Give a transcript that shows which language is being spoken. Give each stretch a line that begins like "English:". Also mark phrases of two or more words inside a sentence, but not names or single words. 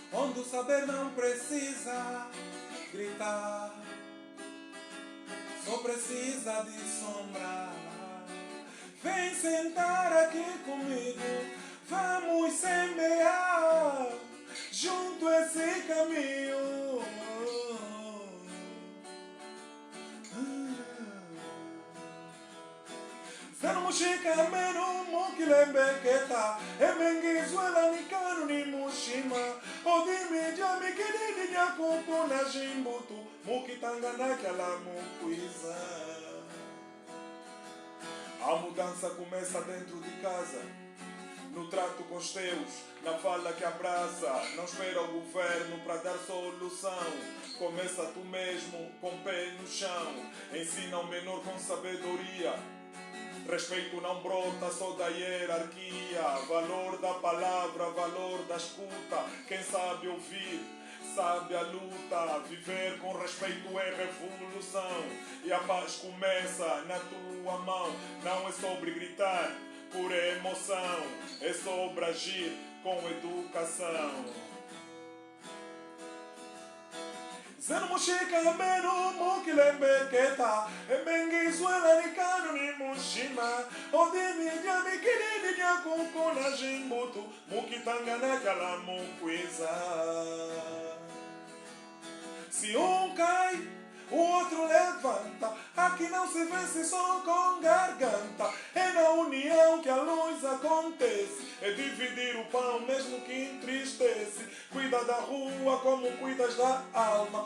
Portuguese: onde o saber não precisa gritar, só precisa de sombra. Vem sentar aqui comigo, vamos semear junto esse caminho.
Kimbundu: Zeno mushika meno mokilembeketa emengizuela nikanu ni mushima odimi jami kidini nyakuku na jimbutu mukitangana kyala mukwiza.
Portuguese: A mudança começa dentro de casa, no trato com os teus, na fala que abraça. Não espera o governo para dar solução. Começa tu mesmo com o pé no chão. Ensina o menor com sabedoria. Respeito não brota só da hierarquia. Valor da palavra, valor da escuta. Quem sabe ouvir, sabe a luta. Viver com respeito é revolução. E a paz começa na tua mão. Não é sobre gritar por emoção, é sobre agir com educação.
Kimbundu: Zeno mushika meno mokilembeketa emengizuela nikanu ni mushima odimi jami kidini nyakuku na jimbutu mukitangana kyala mukwiza.
Portuguese: Se um cai, o outro levanta. Aqui não se vence só com garganta. É na união que a luz acontece. É dividir o pão mesmo que entristece. Cuida da rua como cuidas da alma.